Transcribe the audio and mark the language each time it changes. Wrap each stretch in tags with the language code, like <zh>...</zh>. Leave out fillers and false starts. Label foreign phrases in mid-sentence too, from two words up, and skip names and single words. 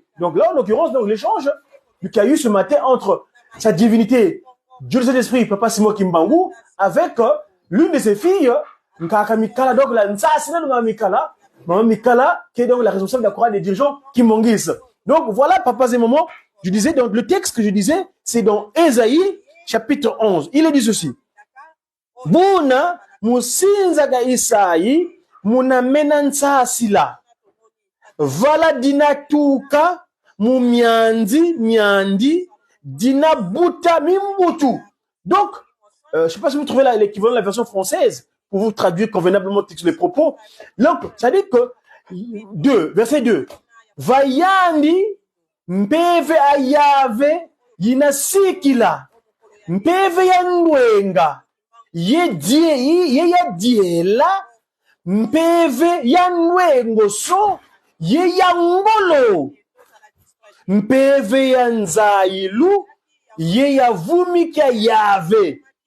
<fr>Donc là, en l'occurrence, l'échange qu'il y a eu ce matin entre sa divinité, Dieu de Saint-Esprit, Papa Simon Kimbangu, avec l'une de ses filles, Nkaka Mikala, donc la Nsaasina de Maman Mikala, qui est donc la responsable de la chorale des dirigeants Kimbongis. Donc voilà, papas et mamans, je disais, donc le texte que je disais, c'est dans Ésaïe, chapitre 11. Il est dit ceci.</fr> <kg>Buna musinzaga Isaïe, muna menansaasila. Vala dina tuka, mu miandi, dina buta mimbutu.</kg> <fr>Donc, je ne sais pas si vous trouvez l'équivalent de la version française pour vous traduire convenablement les propos. Donc, ça dit que verset 2.</fr> <kg>Vayandi mpeve ayave yina sikila mpeve yanwenga ye ya diela mpeve yanwengo so ye yangolo mpeve yanzailu ye yavumika yave</kg>